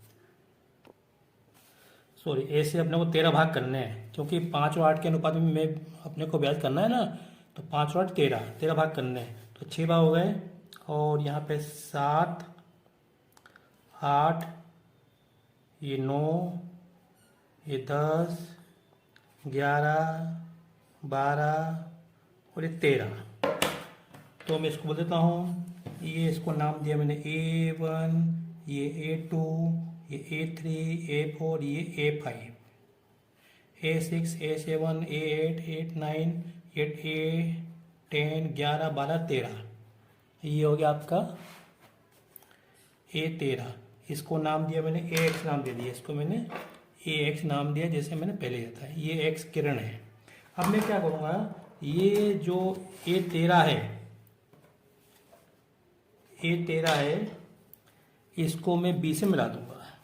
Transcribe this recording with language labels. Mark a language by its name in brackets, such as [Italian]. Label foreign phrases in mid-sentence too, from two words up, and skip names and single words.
[Hindi] सॉरी, ऐसे अपने को 13 भाग करने हैं क्योंकि 5 और 8 के अनुपात में मैं अपने को ब्याज करना है ना, तो 5 और 8 13 भाग करने हैं, तो 6 भाग हो गए और यहाँ पे 7, 8, ये 9, ये 10, 11, 12 और ये 13। तो मैं इसको बोल देता हूँ, ये इसको नाम दिया मैंने A1, ये A2, ये A3, A4, ये A5, A6, A7, A8, A9, A10, 11, 12, 13। ये हो गया आपका A13। इसको नाम दिया मैंने AX नाम दे दिया, इसको मैंने AX नाम दिया जैसे मैंने पहले दिया था, ये X किरण है। अब मैं क्या करूँगा, ये जो A13 है इसको मैं B से मिला दूंगा।